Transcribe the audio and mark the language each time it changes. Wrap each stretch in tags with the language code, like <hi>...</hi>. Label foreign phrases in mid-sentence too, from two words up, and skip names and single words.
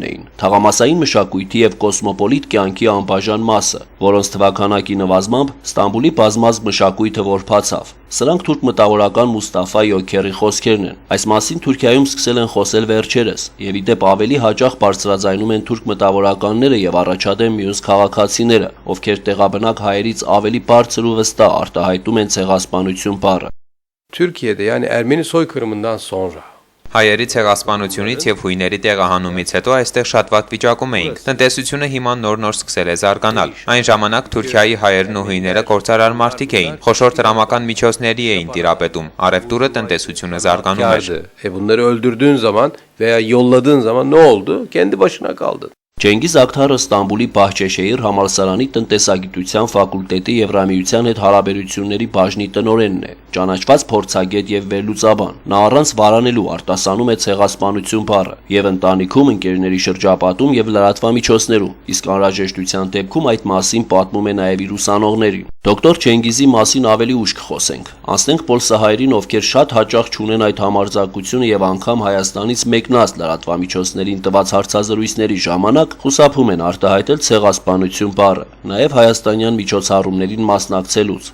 <hy>էին, թաղամասային մշակույթի եւ կոսմոպոլիտ կյանքի անբաժան մասը, որոնց թվականակի նվազմամբ Ստամբուլի բազմազգ մշակույթը որփացավ։ Սրանք թուրք մտավորական Մուստաֆա Յոքերի խոսքերն են։ Այս մասին Թուրքիայում սկսել են խոսել վերջերս, եւ իդեպ ավելի հաճախ բարձրաձայնում են թուրք մտավորականները եւ առաջադեմ մյուս քաղաքացիները, ովքեր տեղաբնակ հայերից ավելի բարձր ու վստահ արտահայտում են ցեղասպանություն բառը։</hy> <tr>Türkiye'de yani Ermeni soykırımından sonra</tr> <hy>Հայերի ցեղասպանությունից եւ հույների տեղահանումից հետո այստեղ շատ վատ վիճակում էինք։ Տնտեսությունը հիմա նոր-նոր սկսել է զարգանալ։ Այն ժամանակ Թուրքիայի հայերն ու հույները գործարար մարդիկ էին, խոշոր տրամական միջոցների էին տիրապետում։ Արևտուրը տնտեսությունը զարգանում էր։</hy> <tr>Bunları öldürdüğün zaman veya yolladığın zaman ne oldu? Kendi başına kaldın.</tr> <hy>Ջենգիզ Աքթարը Ստամբուլի Բահչեշեհիր համալսարանի տնտեսագիտության ֆակուլտետի Եվրամիության հետ հարաբերությունների բաժնի տնօրենն է, ճանաչված փորձագետ եւ վերլուծաբան։ Նա առանց վարանելու արտասանում է ցեղասպանություն բառը եւ ընտանիքում, ընկերների շրջապատում եւ լրատվամիջոցներում, իսկ անհրաժեշտության դեպքում այդ մասին պատմում է նաեւ իր ուսանողներին։ Դոկտոր Ջենգիզի մասին ավելի ուշ կխոսենք։ Անցնենք պոլսահայերին, ովքեր շատ հաճախ չունեն այդ համարձակությունը եւ անգամ Հայաստանից մեկնած լրատվամիջոցներին տված հարցազրույցների ժամանակ խուսափում են արտահայտել ցեղասպանություն բառը, նաև հայաստանյան միջոցառումներին մասնակցելուց։</hy>